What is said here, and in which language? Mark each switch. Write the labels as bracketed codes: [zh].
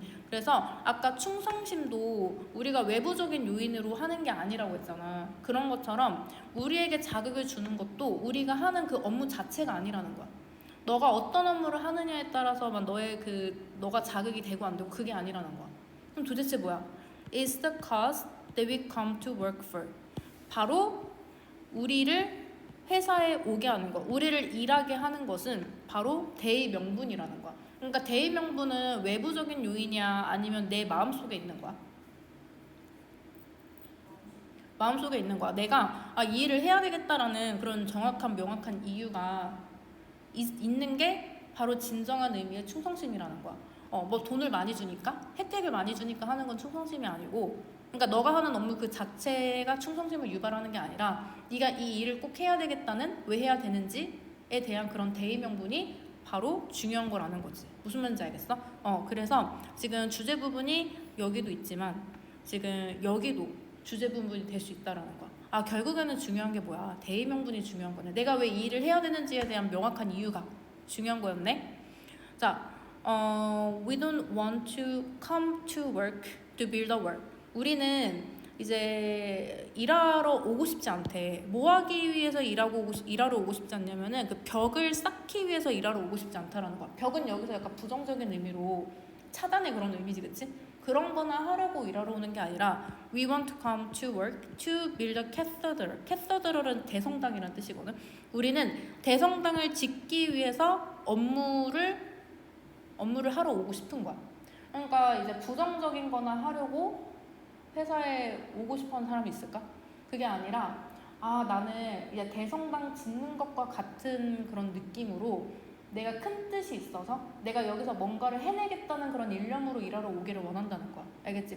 [ko] 그래서 아까 충성심도 우리가 외부적인 요인으로 하는 게 아니라고 했잖아. 그런 것처럼 우리에게 자극을 주는 것도 우리가 하는 그 업무 자체가 아니라는 거야. 너가 어떤 업무를 하느냐에 따라서만 너가 자극이 되고 안 되고 그게 아니라는 거야. 그럼 도대체 뭐야? [en] It's the cause that we come to work for. [ko] 바로 우리를 회사에 오게 하는 거, 우리를 일하게 하는 것은 바로 대의 명분이라는 거야. 그러니까 대의 명분은 외부적인 요인이야, 아니면 내 마음속에 있는 거야? 마음속에 있는 거야. 내가 이 일을 해야 되겠다라는 그런 정확한 명확한 이유가 있는 게 바로 진정한 의미의 충성심이라는 거야. 뭐 돈을 많이 주니까, 혜택을 많이 주니까 하는 건 충성심이 아니고, 그러니까 너가 하는 업무 그 자체가 충성심을 유발하는 게 아니라 네가 이 일을 꼭 해야 되겠다는, 왜 해야 되는지에 대한 그런 대의 명분이 바로 중요한 거라는 거지. 무슨 말인지 알겠어? 그래서 지금 주제 부분이 여기도 있지만 지금 여기도 주제 부분이 될 수 있다라는 거야. 결국에는 중요한 게 뭐야? 대의 명분이 중요한 거네. 내가 왜 이 일을 해야 되는지에 대한 명확한 이유가 중요한 거였네. [en] 자, we don't want to come to work to build a work. [ko] 우리는 이제 일하러 오고 싶지 않대. 뭐 하기 위해서 일하러 오고 싶지 않냐면은 그 벽을 쌓기 위해서 일하러 오고 싶지 않다라는 거야. 벽은 여기서 약간 부정적인 의미로 차단의 그런 의미지, 그치? 그런 거나 하려고 일하러 오는 게 아니라 [en] we want to come to work to build a cathedral. [ko] cathedral은 대성당이라는 뜻이거든. 우리는 대성당을 짓기 위해서 업무를 하러 오고 싶은 거야. 그러니까 이제 부정적인 거나 하려고 회사에 오고 싶어하는 사람이 있을까? 그게 아니라 나는 이제 대성당 짓는 것과 같은 그런 느낌으로 내가 큰 뜻이 있어서 내가 여기서 뭔가를 해내겠다는 그런 일념으로 일하러 오기를 원한다는 거야. 알겠지?